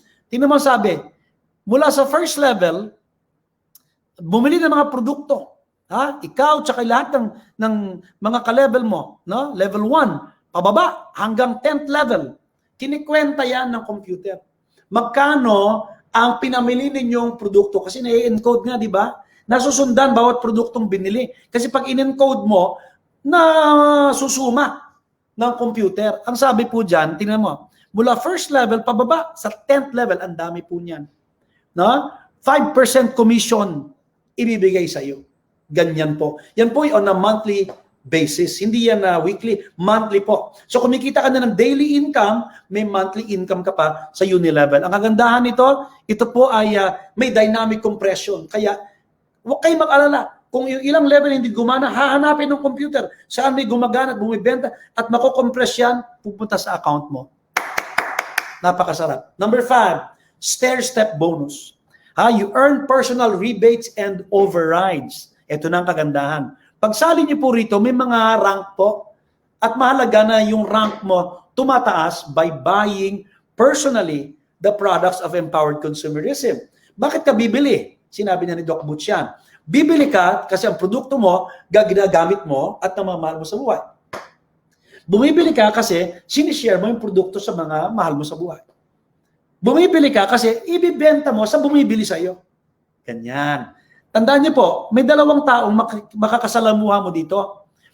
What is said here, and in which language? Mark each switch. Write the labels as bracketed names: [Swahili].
[Filipino] Tingnan mo sabi, mula sa first level, bumili ng mga produkto. Ikaw tsaka lahat ng mga ka-level mo, no? Level 1, pababa hanggang 10th level. Kinikwenta yan ng computer. Magkano ang pinamili ninyong produkto? Kasi na-encode nga, di ba? Nasusundan bawat produktong binili. Kasi pag in-encode mo, nasusuma ng computer. Ang sabi po dyan, tingnan mo, mula first level, pababa sa 10th level, ang dami po niyan. No? 5% commission ibibigay sa iyo. Ganyan po. Yan po [English] on a monthly basis. [Filipino] Hindi yan weekly, monthly po. So kumikita ka na ng daily income, may monthly income ka pa sa Unilevel. Ang kagandahan nito, ito po ay may dynamic compression. Kaya huwag kayo mag-alala. Kung yung ilang level hindi gumana, hahanapin ng computer saan may gumagana at bumibenta at makukompress yan, pupunta sa account mo. Napakasarap. [English] Number 5, stair-step bonus. You earn personal rebates and overrides. [Filipino] Ito na ang kagandahan. Pagsali niyo po rito, may mga rank po. At mahalaga na yung rank mo tumataas [English] by buying personally the products of [Filipino] empowered consumerism. Bakit ka bibili? Sinabi na ni Doc Butch yan. Bibili ka kasi ang produkto mo, ginagamit mo at namamahal mo sa buhay. Bumibili ka kasi sinishare mo yung produkto sa mga mahal mo sa buhay. Bumibili ka kasi ibibenta mo sa bumibili sa iyo. Ganyan. Tandaan niyo po, may dalawang taong makakasalamuha mo dito.